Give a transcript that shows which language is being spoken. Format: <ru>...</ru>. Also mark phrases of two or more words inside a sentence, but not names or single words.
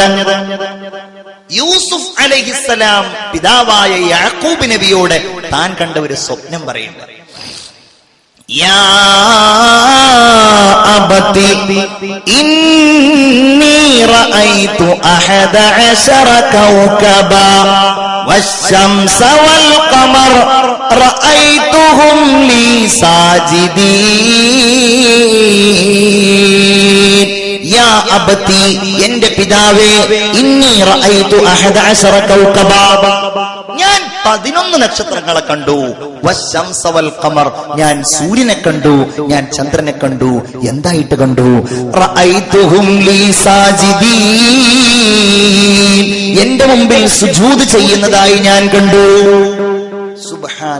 <ml>യൂസുഫ് അലൈഹിസ്സലാം പിതാവായ യാക്കൂബ് നബിയോട് താൻ കണ്ട ഒരു സ്വപ്നം പറയുന്നത്.</ml> <ar>يا أبت إني رأيت 11 كوكبا والشمس والقمر رأيتهم لي ساجدين يا أبتي</ar> <ml>എന്റെ പിതാവേ</ml> <ar>إني رأيت 11 كوكبا</ar> <ml>ഞാൻ 11 നക്ഷത്രങ്ങളെ കണ്ടു.</ml> <ar>والشمس والقمر</ar> <ml>ഞാൻ സൂര്യനെ കണ്ടു, ഞാൻ ചന്ദ്രനെ കണ്ടു. എന്തായിട്ട് കണ്ടു?</ml> <ar>رأيتهم لي ساجدين</ar> <ml>എന്റെ മുമ്പിൽ സുജൂദ് ചെയ്യുന്നതായി ഞാൻ കണ്ടു.</ml>